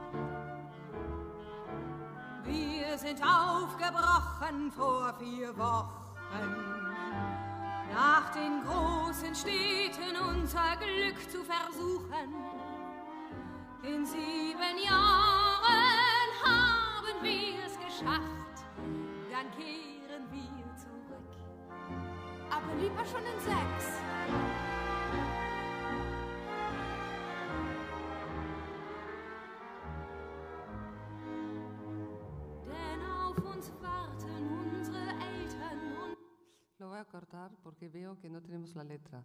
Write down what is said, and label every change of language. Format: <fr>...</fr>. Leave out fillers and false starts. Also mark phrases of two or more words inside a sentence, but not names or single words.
<de>Wir sind aufgebrochen vor 4 Wochen, nach den großen Städten unser Glück zu versuchen. In 7 Jahren haben wir es geschafft, dann kehren wir zurück. Aber lieber schon in 6.</de> <es>Lo voy a cortar porque veo que no tenemos la letra.</es>